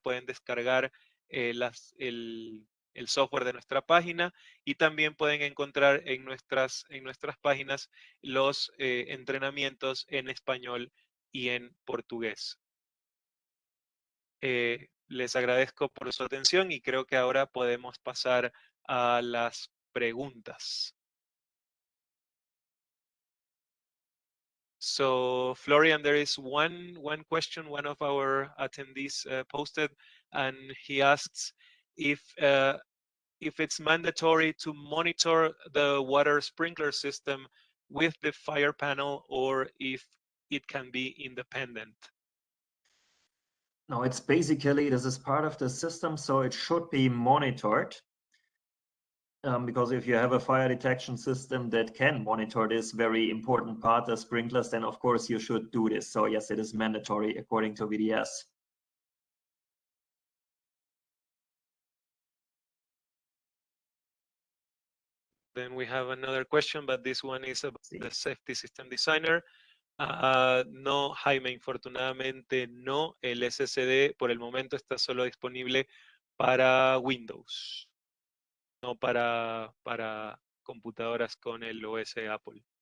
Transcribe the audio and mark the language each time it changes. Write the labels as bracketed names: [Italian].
[Spanish] Pueden descargar el software de nuestra página, y también pueden encontrar en nuestras páginas los entrenamientos en español y en portugués. Les agradezco por su atención y creo que ahora podemos pasar a las preguntas. [English] So Florian, there is one question one of our attendees posted, and he asks if it's mandatory to monitor the water sprinkler system with the fire panel, or if it can be independent. No, it's basically, this is part of the system, so it should be monitored. because if you have a fire detection system that can monitor this very important part, the sprinklers, then of course you should do this. So yes, it is mandatory according to VdS. Then we have another question, but this one is about the safety system designer. [Spanish] No, Jaime, infortunadamente no. El SSD por el momento está solo disponible para Windows, no para computadoras con el OS Apple.